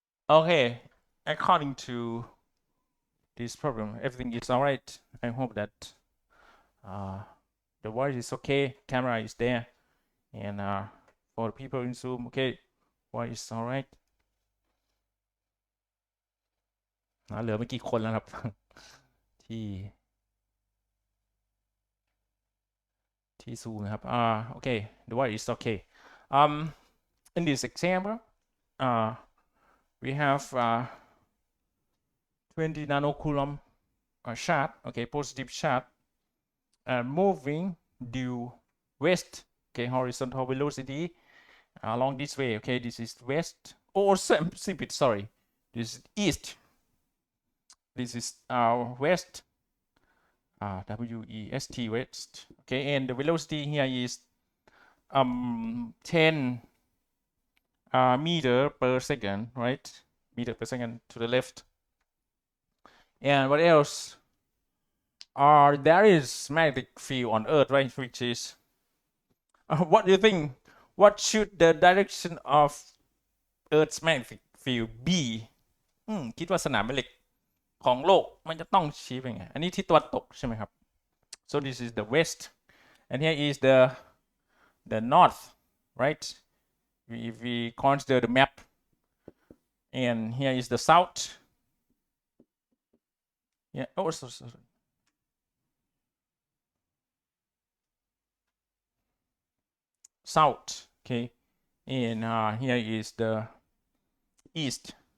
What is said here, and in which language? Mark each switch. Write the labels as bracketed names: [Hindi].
[English] Okay, according to this problem, everything is all right. I hope that the voice is okay, camera is there, and for the people in Zoom, okay, voice is all right. [Thai] เหลือไม่กี่คนแล้วครับ ที่ซูมนะครับ [English] okay, the voice is okay. In this example, we have 20 nanocoulomb charge, okay, positive charge, moving due west, okay, horizontal velocity along this way, okay, this is west, or sorry, this is east, this is west, west, west, okay, and the velocity here is 10 meter per second, right, meter per second to the left. And what else? There is magnetic field on Earth, right? Which is, what do you think? What should the direction of Earth's magnetic field be? [Thai] คิดว่าสนามแม่เหล็กของโลกมันจะต้องชี้ไปไง อันนี้ที่ตะวันตกใช่ไหมครับ [English] so this is the west and here is the north, right? If we consider the map, and here is the south. Yeah, oh, sorry. South, okay, and here is the east.